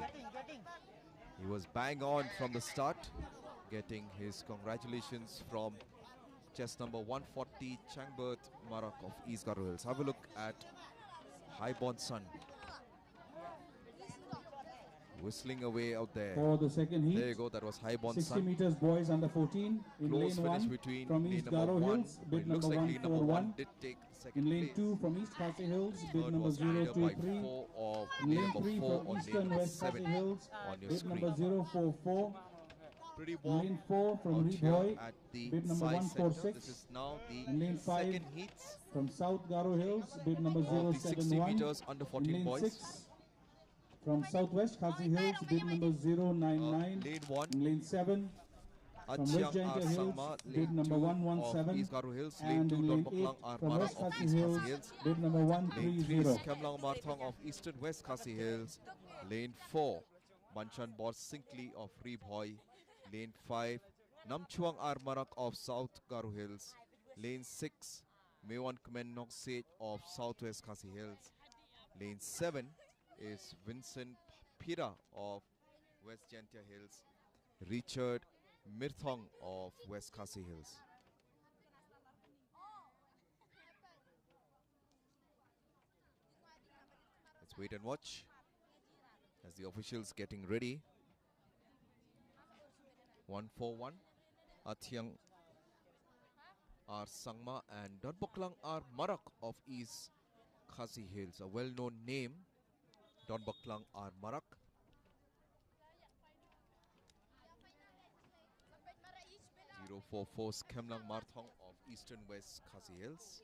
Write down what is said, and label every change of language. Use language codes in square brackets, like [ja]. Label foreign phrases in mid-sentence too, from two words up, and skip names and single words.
[en] He was bang on from the start, getting his congratulations from chest number 140, Changbird Marak of East Garo Hills. Have a look at Highborn Sun. Whistling away out there. For the second heat, There you go, that was Highborn 60 Sun. meters boys under 14. In Close lane finish 1 between from lane East number Garo 1. Hills, But bid it looks number like lane number 1 141. did take second In lane place. 2 from East Khasi Hills, bid Third number was either by 023. 4 or In lane lane number 3 4 from or lane Eastern number West 7 Khasi Hills, on your bid screen. number 044. Pretty In warm lane 4 from out here Reeboy, at the bid number size center. 146. This is now In lane the 5 second heat from South Garo Hills, bid number of the 60 071. meters under In 14 lane boys. 6 from Southwest Khasi Hills, bid number 099. Lane 1, In lane 7 from West Achiang R Giant Hills, Sangma. bid Lane number 2 of 117. East Garo Hills. Lane And 2, in Don lane Boklang 8 R from Marak West of Khasi East Hills, Khasi Hills. bid number Lane 3 is 130. Kemlang Marthong of Eastern West Khasi Hills. Lane 4, Banchan Bor Sinkley of Reebhoy. Lane 5, Namchuang R Marak of South Garo Hills. Lane 6, Mewan Kmen Noksej of Southwest Khasi Hills. Lane 7 is Vincent Pira of West Gentia Hills. Richard Mirthong of West Khasi Hills. Let's wait and watch as the officials getting ready. 141, Athiang R Sangma and Don Boklang R Marak of East Khasi Hills. A well-known name, Don Boklang R Marak. .044 Kemlang Marthong of Eastern West Khasi Hills.